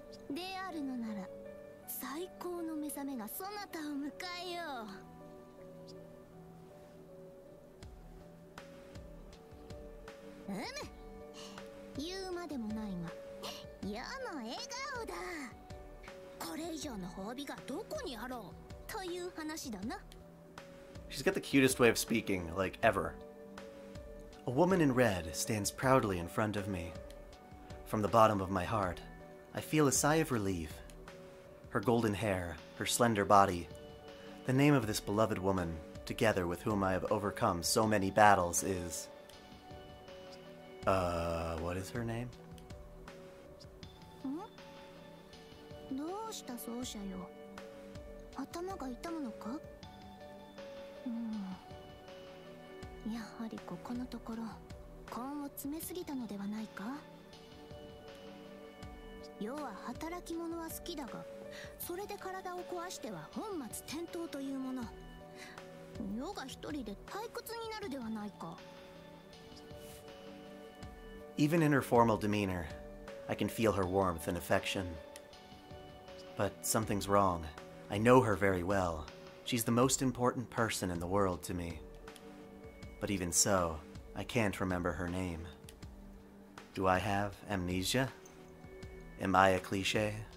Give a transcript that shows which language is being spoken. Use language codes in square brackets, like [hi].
[ja] であるのなら、最高の目覚めがそなたを迎えよう。言うまでもないが、世の笑顔だ。これ以上の褒美がどこにあろうという話だな。 [en] She's got the cutest way of speaking, like, ever. A woman in red stands proudly in front of me. From the bottom of my heart, I feel a sigh of relief. Her golden hair, her slender body, the name of this beloved woman, together with whom I have overcome so many battles, is... what is her name? [ja] どうした奏者よ。頭が痛むのか？やはりここのところ根を詰めすぎたのではないか？世は働き者は好きだが、それで体を壊しては本末転倒というもの。世が一人で退屈になるではないか。 [en] Even in her formal demeanor, I can feel her warmth and affection. But something's wrong. I know her very well. She's the most important person in the world to me. But even so, I can't remember her name. Do I have amnesia? Am I a cliché?